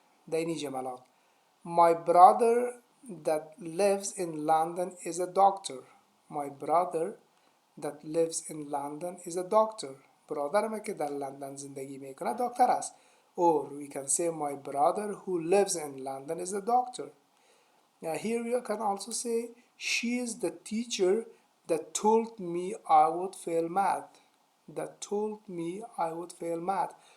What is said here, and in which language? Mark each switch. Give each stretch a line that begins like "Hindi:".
Persian: در این جملات
English: My brother that lives in London is a doctor. My brother that lives in London is a doctor.
Persian: برادرم که در لندن زندگی میکنه دکتر است.
English: Or we can say my brother who lives in London is a doctor. Now here we can also say she is the teacher that told me I would fail math. That told me I would fail math.